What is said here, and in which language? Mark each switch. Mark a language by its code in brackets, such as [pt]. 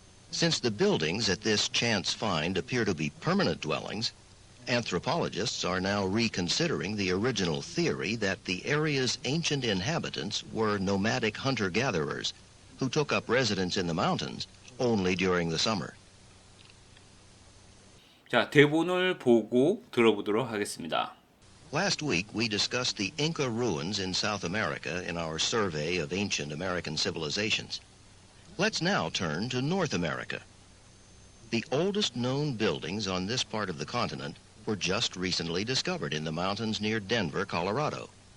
[en] Since the buildings at this chance find appear to be permanent dwellings, anthropologists are now reconsidering the original theory that the area's ancient inhabitants were nomadic hunter-gatherers who took up residence in the mountains only during the summer. [ko] 자, 대본을 보고 들어보도록 하겠습니다. [en] Last week, we discussed the Inca ruins in South America in our survey of ancient American civilizations. Let's now turn to North America. The oldest known buildings on this part of the continent were just recently discovered in the mountains near Denver, Colorado.